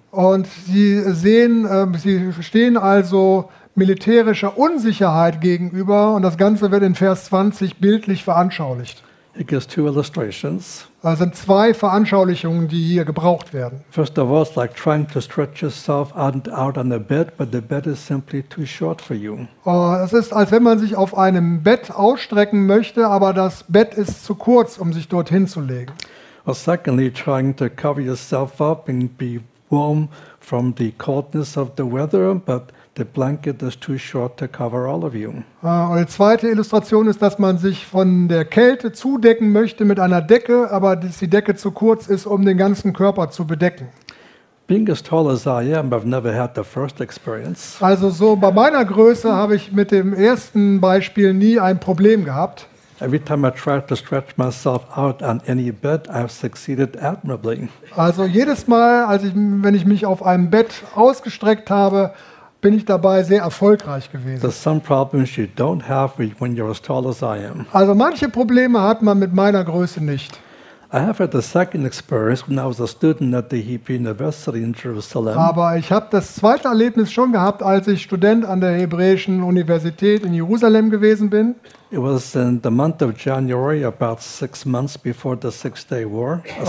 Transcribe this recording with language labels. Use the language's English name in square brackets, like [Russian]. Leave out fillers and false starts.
[German] Und sie sehen, sie stehen also militärischer Unsicherheit gegenüber, und das Ganze wird in Vers 20 bildlich veranschaulicht. [English] It gives two illustrations. [German] Also sind zwei Veranschaulichungen, die hier gebraucht werden. [English] First of all, it's like trying to stretch yourself out on a bed, but the bed is simply too short for you. [German] Es ist, als wenn man sich auf einem Bett ausstrecken möchte, aber das Bett ist zu kurz, um sich dorthin zu legen. [English] Or secondly, trying to cover yourself up and be warm from the coldness of the weather, but the blanket is too short to cover all of you. [German] Die zweite Illustration ist, dass man sich von der Kälte zudecken möchte mit einer Decke, aber dass die Decke zu kurz ist, um den ganzen Körper zu bedecken. [English] Being as tall as I am, I've never had the first experience. [German] Also so bei meiner Größe habe ich mit dem ersten Beispiel nie ein Problem gehabt. [English] Every time I tried to stretch myself out on any bed, I've succeeded admirably. [German] Also jedes Mal, wenn ich mich auf einem Bett ausgestreckt habe, bin ich dabei sehr erfolgreich gewesen. [English] There's some problems you don't have when you're as tall as I am. [German] Also manche Probleme hat man mit meiner Größe nicht. [English] I have had the second experience when I was a student at the Hebrew University in Jerusalem. [German] Aber ich habe das zweite Erlebnis schon gehabt, als ich Student an der Hebräischen Universität in Jerusalem gewesen bin. [English] It was in the month of January, about 6 months before the Six-Day War.